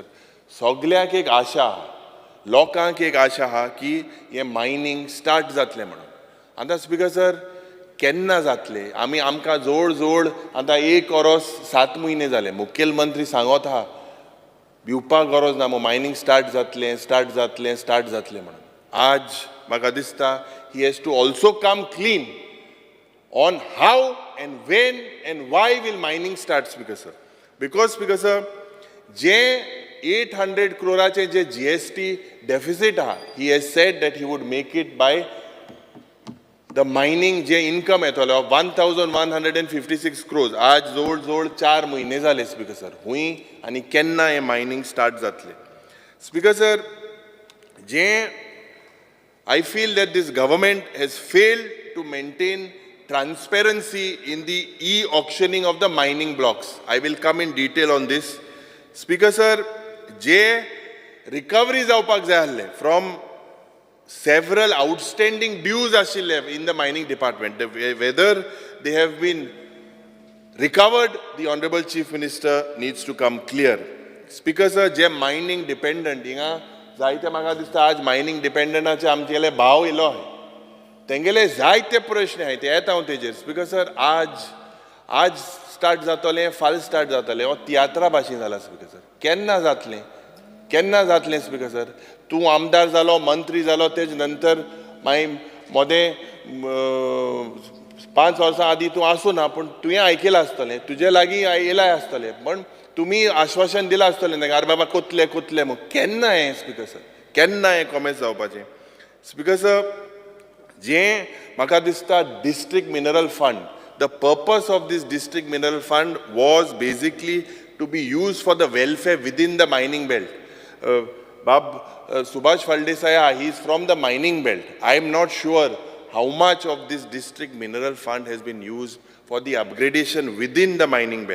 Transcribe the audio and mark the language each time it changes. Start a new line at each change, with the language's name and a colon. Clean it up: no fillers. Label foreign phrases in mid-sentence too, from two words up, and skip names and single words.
Konkani: सगळ्याक एक आशा आहा, लोकांक एक आशा आहा की हें
English: mining start
Konkani: जातलें म्हणून. आतां
English: Speaker Sir
Konkani: केन्ना जातलें? आमकां जोड जोड आतां 1 वर्स 7 म्हयने जाले. मुखेलमंत्री सांगत आहा भिवपाक गरज ना,
English: mining start
Konkani: जातलें म्हणून. आज म्हाका दिसता
English: he has to also come clean on how and when and why will mining start, Speaker Sir. Because, Speaker Sir, je 800 crore je GST deficit ha, he has said that he would make it by the mining je income येतलो 1,156 crores.
Konkani: आज जोड 4 म्हयने जाले
English: Speaker Sir.
Konkani: हुई आनी केन्ना हे
English: mining start
Konkani: जातले.
English: Speaker Sir, जे I feel that this government has failed to maintain transparency in the e-auctioning of the mining blocks. I will come in detail on this. Speaker sir, je recovery
Konkani: जावपाक जाय आसले
English: from several outstanding dues ashille in the mining department, whether they have been recovered, the Honorable Chief Minister needs to come clear. Speaker sir, जे mining dependent,
Konkani: हिंगा जायते म्हाका दिसता आज
English: mining dependentaचे
Konkani: आमचेले भाव इलो आहे. तेंगेले जायते प्रश्न आहेत, ते येता हांव तेजेर.
English: Speaker Sir,
Konkani: आज स्टार्ट जातलें, फाल स्टार्ट जातलें, हो तियात्रा भाशेन जाला
English: Speaker Sir.
Konkani: केन्ना जातलें
English: Speaker Sir?
Konkani: तूं आमदार जालो, मंत्री जालो, तेज नंतर मागीर मोदें 5 वर्सां आदीं तूं आसूं ना, पूण तुवें आयकलां आसतलें, तुजे लागीं येयलाय आसतलें, पण तुमी आश्वासन दिलां आसतलें न्हय, आरे बाबा कोतले म्हूण. केन्ना हें
English: Speaker Sir?
Konkani: केन्ना हें कॉमेस जावपाचें?
English: Speaker Sir,
Konkani: जें म्हाका दिसता
English: District Mineral Fund, the purpose of this district mineral fund was basically to be used for the welfare within the mining belt. Subhash Faldesaya, he is from the mining belt. I am not sure how much of this district mineral fund has been used for the upgradation within the mining belt.